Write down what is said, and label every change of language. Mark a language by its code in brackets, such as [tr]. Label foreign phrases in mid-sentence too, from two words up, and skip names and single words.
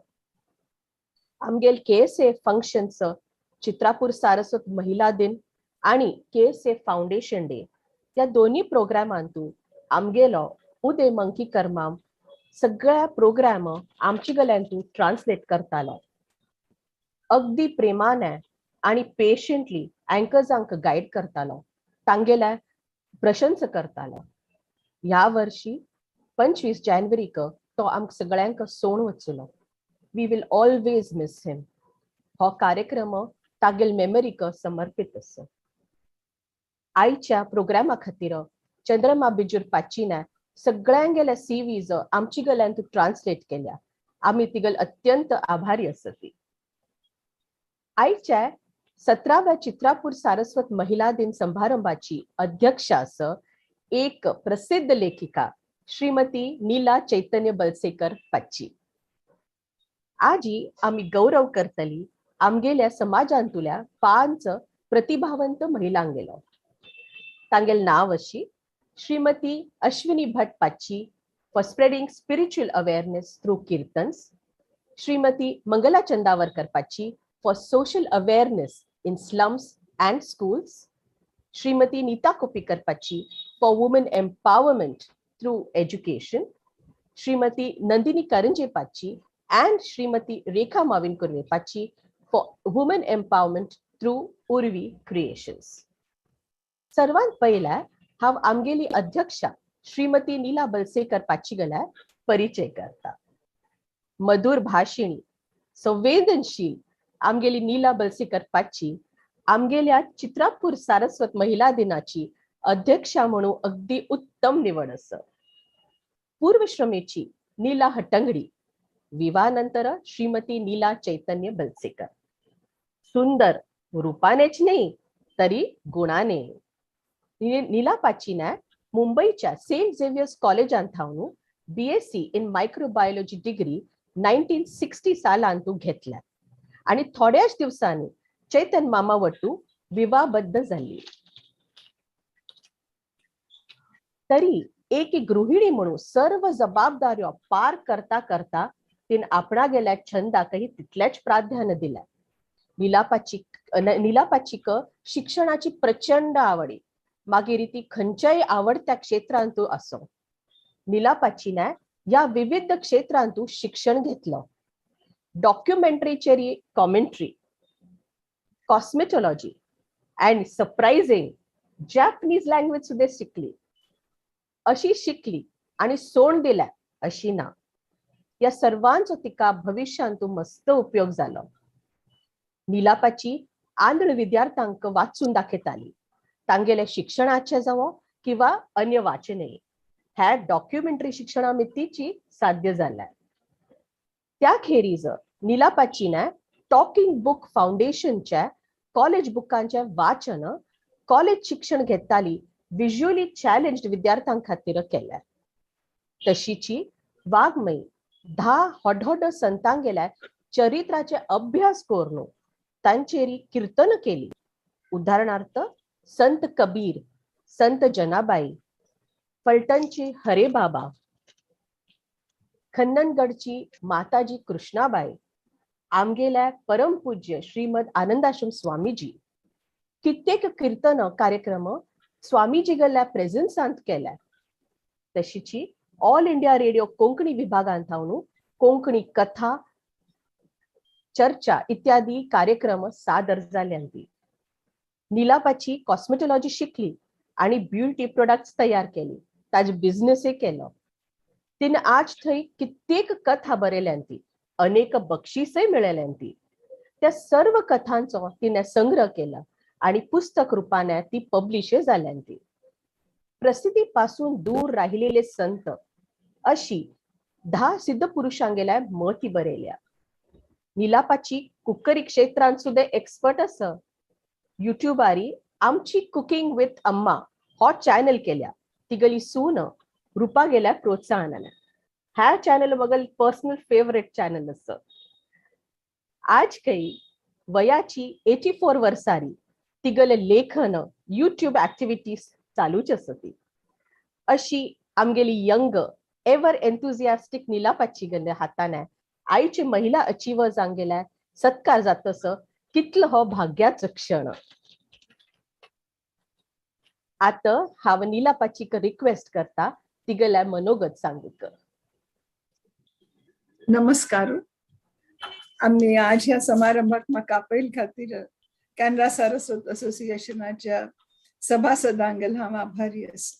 [kok] आमगेल केएसए फंक्शन्स चित्रापूर सारस्वत महिला दिन आणि केएसए फाउंडेशन डे या दोन्ही प्रोग्रामांतू आमगेलो उदय मंकी कर्माम सगळ्या प्रोग्राम आमची गल्यांतू ट्रान्सलेट करतालो. अगदी प्रेमाने आणि पेशंटली अँकर्सांक गाईड करतालो. तांगेल्या प्रशंसा करतालो. ह्या वर्षी 25 जानेवारीक तो आमक सगळ्यांक सोण वचलो. [en] We will always miss him. [kok] हो कार्यक्रम तागेल मेमरीक समर्पित आसा. आयच्या प्रोग्रामा खातीर चंद्रमा बिजूर पाचीने सगळ्यांगेल्या सीव्हीज आमची गल्यांतू ट्रान्सलेट केल्या. आम्ही तिगल अत्यंत आभारी असती. आयच्या 17व्या चित्रापूर सारस्वत महिला दिन समारंभाची अध्यक्षा एक प्रसिद्ध लेखिका श्रीमती नीला चैतन्य बलसेकर पाची. आजी आम्ही गौरव करतली आमगेल्या समाजांतुल्या 5 प्रतिभावंत महिलांगेलो. तांगेल नाव अशी श्रीमती अश्विनी भट पाची [en] for spreading spiritual awareness through kirtans, [kok] श्रीमती मंगला चंदावरकर पाची [en] for social awareness in slums and schools, [kok] श्रीमती नीता कोपीकर पाची [en] for women empowerment through education, श्रीमती नंदिनी करंजे पाची and Srimati Rekha Mavin Kurve Pachi for women empowerment through Urvi Creations. [kok] सर्वांत पहिला हांव आमगेली अध्यक्षा श्रीमती नीला बलसेकर पाची गला परिचय करता. मधुर भाषिणी संवेदनशील आमगेली नीला बलसेकर पाची आमगेल्या चित्रापूर सारस्वत महिला दिनाची अध्यक्षा म्हणून अगदी उत्तम निवड आसा. पूर्वश्रमेची नीला हट्टंगडी, विवाहानंतर श्रीमती नीला चैतन्य बलसेकर. सुंदर रूपानेच नाही तरी गुणाने. नीला पाचीने मुंबईच्या सेंट झेवियर्स कॉलेजांत थावून [en] BSc in microbiology degree [kok] 1960 सालांतू घेतल्या आणि थोड्याच दिवसांनी चैतन्य मामा वटू विवाहबद्ध झाली. तरी एक गृहिणी म्हणून सर्व जबाबदाऱ्यो पार करता करता तीन आपणा गेल्या छंदाकही तितल्याच प्राधान्य दिला. नीलापाचीक शिक्षणाची प्रचंड आवडी, मागीर ती खंयच्याय आवडत्या क्षेत्रांतू असो. नीलापाचीने या विविध क्षेत्रांतू शिक्षण घेतलं. डॉक्युमेंटरीचेरी कॉमेंट्री, [en] cosmetology and surprising Japanese language [kok] सुद्धा शिकली. अशी शिकली आणि सोड दिल्या अशी ना. या सर्वांचो तिका भविष्यांतू मस्त उपयोग झालो. नीलापाची आंध्र विद्यार्थ्यांक वाचून दाखयताली. तांगेले शिक्षणाचे जावो किंवा अन्य वाचने ह्या डॉक्युमेंटरी शिक्षणा मितीची साध्य झाल्या. त्या खेरीज नीलापाचीने टॉकिंग बुक फाउंडेशनच्या कॉलेज बुकांचे वाचन कॉलेज शिक्षण घेताली [en] visually challenged [kok] विद्यार्थ्यां खातीर केल्या. तशीची वाघमयी 10 हॉड संतांगेल्या चरित्राचे अभ्यास करून तांचेरी कीर्तन केली. उदाहरणार्थ संत कबीर, संत जनाबाई, फलटणची हरे बाबा, खन्ननगडची माताजी कृष्णाबाई, आमगेल्या परमपूज्य श्रीमद आनंदाश्रम स्वामीजी, कित्येक कीर्तन कार्यक्रम स्वामीजी गल्ल्या प्रेझेन्सांत केल्या. तशीची ऑल इंडिया रेडिओ कोंकणी विभागांत कोंकणी कथा, चर्चा इत्यादी कार्यक्रम सादर जाल्यांती. निलापाची कॉस्मेटॉलॉजी शिकली आणि [en] beauty products [kok] तयार केली. ताजे बिझनेसय केलो. तिने आज थंय कित्येक कथा बरयल्यांती. अनेक बक्षीसय मेळयल्यांती. त्या सर्व कथांचो तिने संग्रह केला आणि पुस्तक रूपाने ती पब्लिश जाल्यांती. प्रसिद्धी पासून दूर राहिलेले संत अशी 10 सिद्ध पुरुषांगेल्या मती बरयल्या. निलापाची कुकरी क्षेत्रांत सुद्धा एक्सपर्ट आसा. युट्यूबारी आमची कुकिंग विथ अम्मा हो चॅनल केल्या. तिगली सून रूपा गेल्या प्रोत्साहनाने. ह्या चॅनल मगल [en] personal favourite channel [kok] आसा. आज काही वयाची 84 वर्सारी तिगले लेखन [en] YouTube activities [kok] चालूच असती. अशी आमगेली [en] young ever enthusiastic [kok] निलापाची गल्ले हाताने आईची महिला अचीवर जांगेल्या सत्कार जातस कितलो हो भाग्याचं क्षण. आता हांव निलापाची रिक्वेस्ट करता तिगल्या मनोगत सांगूक. नमस्कार. आम्ही आज ह्या समारंभात म्हाका आपयल खातीर कॅनरा सारस्वत असोसिएशनाच्या सभासदांगेल हांव आभारी आसा.